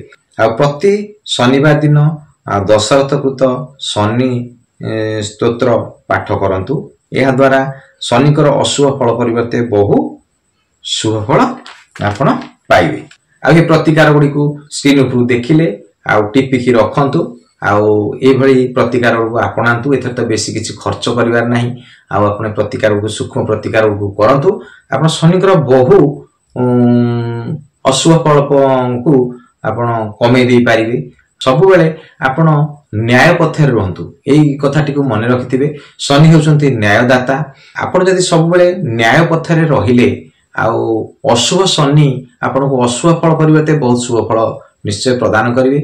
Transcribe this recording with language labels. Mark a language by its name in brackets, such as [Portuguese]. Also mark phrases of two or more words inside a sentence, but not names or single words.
[Odia] ଆ ପ୍ରତି ଶନିବାର ଦିନ ଦଶରଥକୃତ ଶନି ସ୍ତୋତ୍ର ପାଠ କରନ୍ତୁ ଏହା ଦ୍ୱାରା ଶନିଙ୍କର ଅଶୁଭ ଫଳ ପରିବର୍ତ୍ତେ ବହୁ ଶୁଭ ଫଳ ଆପଣ ପାଇବେ। ଆ ଏ ପ୍ରତିକାର ଗୁଡ଼ିକୁ ସ୍କ୍ରିନ ଉପରେ ଦେଖିଲେ ଆ ଟିପିକି ରଖନ୍ତୁ ଆଉ ଏ ଭଲି ପ୍ରତିକାରକୁ ଆପଣାନ୍ତୁ ଏଥିରେ ତ ବେଶୀ କିଛି ଖର୍ଚ୍ଚ କରିବାର ନାହିଁ ଆ ଆପଣ ପ୍ରତିକାରକୁ ସୂକ୍ଷ୍ମ ପ୍ରତିକାରକୁ କରନ୍ତୁ ଆପଣ ଶନିଙ୍କର ବହୁ ଅଶୁଭ ଫଳକୁ ଆପଣ କମେଇ ଦେଇ ପାରିବେ। ସବୁ ବେଳେ ଆପଣ ନ୍ୟାୟ ପଥରେ ରହନ୍ତୁ ଏଇ କଥାଟିକୁ ମନେ ରଖିଥିବେ ଶନି ହେଉଛନ୍ତି ନ୍ୟାୟଦାତା ଆପଣ ଯଦି ସବୁ ବେଳେ ନ୍ୟାୟ ପଥରେ ରହିଲେ ଆଉ ଅଶୁଭ ଶନି ଆପଣଙ୍କୁ ଅଶୁଭ ଫଳ ପରିବର୍ତ୍ତେ ବହୁତ ଶୁଭ ଫଳ ନିଶ୍ଚୟ ପ୍ରଦାନ କରିବେ।